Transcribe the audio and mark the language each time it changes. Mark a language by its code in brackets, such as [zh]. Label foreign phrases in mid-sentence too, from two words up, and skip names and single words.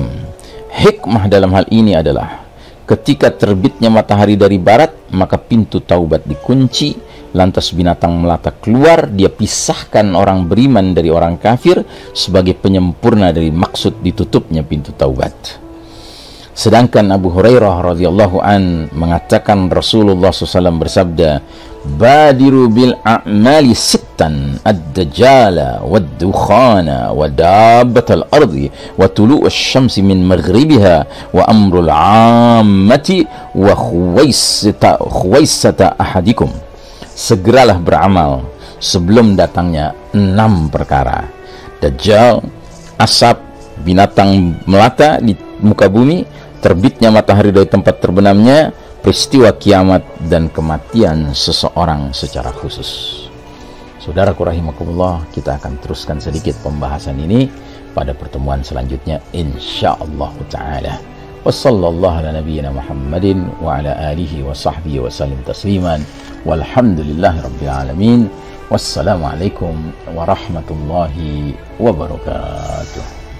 [id] Hikmah dalam hal ini adalah ketika terbitnya matahari dari barat, maka pintu taubat dikunci, lantas binatang melata keluar, dia pisahkan orang beriman dari orang kafir sebagai penyempurna dari maksud ditutupnya pintu taubat. Sedangkan Abu Hurairah [ar] رضي الله عن [id] mengatakan Rasulullah SAW bersabda, [ar] بادروا بالأعمال ستا الدجال والدخان ودابة الأرض وطلوع الشمس من مغربها وأمر العامة وخويصة أحدكم. [id] Segeralah beramal sebelum datangnya 6 perkara: Dajjal, asap, binatang melata di muka bumi, terbitnya matahari dari tempat terbenamnya, peristiwa kiamat, dan kematian seseorang secara khusus. Saudaraku rahimakumullah, kita akan teruskan sedikit pembahasan ini pada pertemuan selanjutnya [ar] إن شاء الله تعالى. وصلى الله على نبينا محمد وعلى آله وصحبه وسلم تسليما. والحمد لله رب العالمين. والسلام عليكم ورحمة الله وبركاته.